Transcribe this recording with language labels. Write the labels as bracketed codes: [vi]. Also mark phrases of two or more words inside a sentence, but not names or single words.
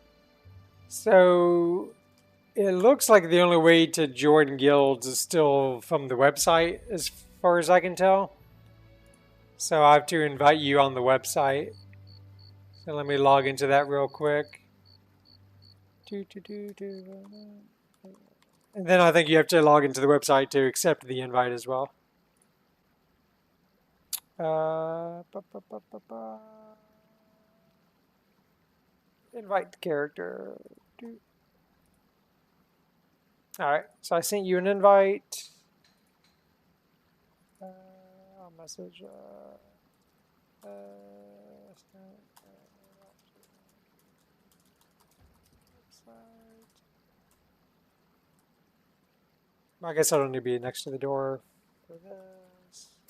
[en] So it looks like the only way to join guilds is still from the website, as far as I can tell. So I have to invite you on the website. So let me log into that real quick. And then I think you have to log into the website to accept the invite as well. Uh, ba, ba, ba, ba, ba. Invite the character. Alright, so I sent you an invite. I'll message. I guess I don't need to be next to the door for this.